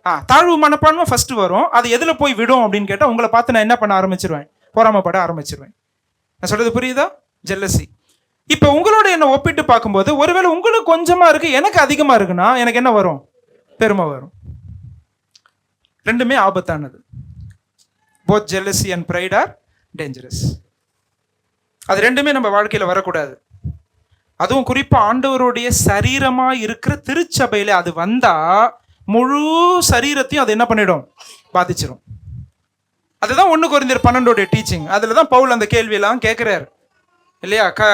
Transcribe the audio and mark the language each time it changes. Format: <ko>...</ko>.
<ta>தாழ்வு மனப்பான்மை ஃபர்ஸ்ட் வரும். அது எதுல போய் விடும் அப்படின்னு கேட்டால், உங்களை பார்த்து நான் என்ன பண்ண ஆரம்பிச்சிருவேன்? பொறாமைப்பட ஆரம்பிச்சிருவேன். நான் சொல்றது புரியுதா? ஜெல்லசி. இப்போ உங்களோட என்ன ஒப்பிட்டு பார்க்கும்போது ஒருவேளை உங்களுக்கு கொஞ்சமா இருக்கு, எனக்கு அதிகமா இருக்குன்னா எனக்கு என்ன வரும்? பெருமை வரும். ரெண்டுமே ஆபத்தானது.</ta> <en>Both jealousy and pride are dangerous.</en> <ta>அது ரெண்டுமே நம்ம வாழ்க்கையில வரக்கூடாது. அதுவும் குறிப்பா ஆண்டவருடைய சரீரமா இருக்கிற திருச்சபையில அது வந்தா முழு சரீரத்தையும் அது என்ன பண்ணிடும்? பாதிச்சிடும். அதுதான் 1 கொரிந்தியர் 12 டீச்சிங். அதுலதான் பவுல் அந்த கேள்வியெல்லாம் கேட்கிறார் இல்லையா?</ta>